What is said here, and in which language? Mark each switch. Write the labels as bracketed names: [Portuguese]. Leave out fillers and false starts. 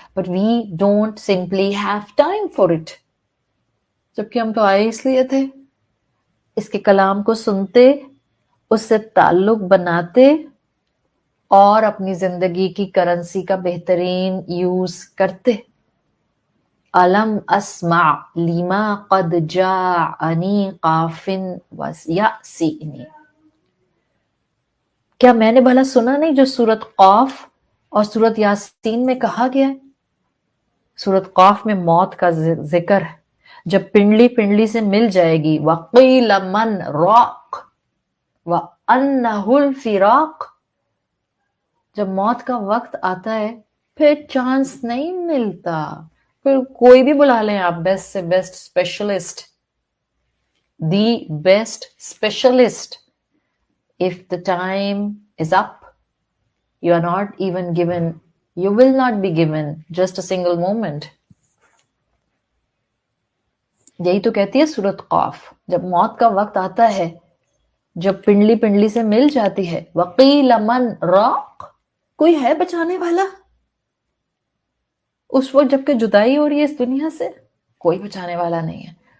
[English] But we don't simply have time for it. [Urdu] جبکہ ہم تو آئے اس لیے تھے، اس کے کلام کو سنتے، اس سے تعلق بناتے اور اپنی زندگی کی کرنسی کا بہترین یوز کرتے. [Arabic] الم اسمع لما قد جاءنی قاف ویأسینی. [Urdu] کیا میں نے بھلا سنا نہیں جو سورت قاف اور سورت یاسین میں کہا گیا ہے؟ سورت قاف میں موت کا ذکر ہے، جب پنڈلی پنڈلی سے مل جائے گی. [Arabic] وَقِيلَ مَنْ رَاقٍ وَأَنَّهُ الْفِرَاقُ. [Urdu] جب موت کا وقت آتا ہے پھر چانس نہیں ملتا، پھر کوئی بھی بلا لیں آپ، بیسٹ سے best specialist, the best specialist. [English] If the time is up, you are not even given, you will not be given just a single moment. [Urdu] یہی تو کہتی ہے سورت قاف، جب موت کا وقت آتا ہے جب پنڈلی پنڈلی سے مل جاتی ہے، [Arabic] وقیل من راق، [Urdu] کوئی ہے بچانے والا؟ اس وقت جب کہ جدائی ہو رہی ہے اس دنیا سے، کوئی بچانے والا نہیں ہے.